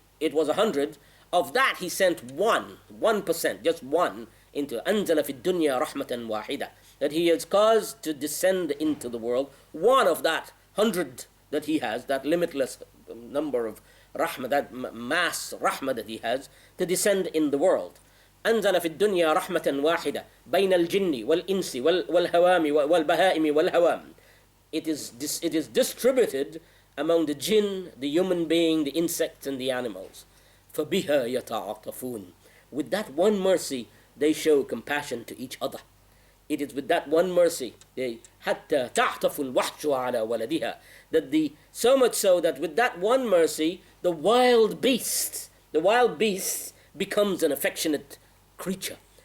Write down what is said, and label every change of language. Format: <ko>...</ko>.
<en>it was 100, of that he sent 1%, just one, into</en> <ar>أنزل في الدنيا رحمة واحدة,</ar> <en>that he has caused to descend into the world, one of that 100 that he has, that limitless number of rahmah, that mass rahmah that he has, to descend in the world.</en> <ar>أنزل في الدنيا رحمة واحدة بين الجن والإنس والهوام والبهائم والهوام.</ar> <en>It is distributed among the jinn, the human being, the insects and the animals.</en> <ar>فبها يتعاطفون.</ar> <en>With that one mercy, they show compassion to each other. It is with that one mercy,</en> <ar>حتى تعطف الوحش على ولدها,</ar> <en>that so much so that with that one mercy, the wild beast becomes an affectionate creature.</en>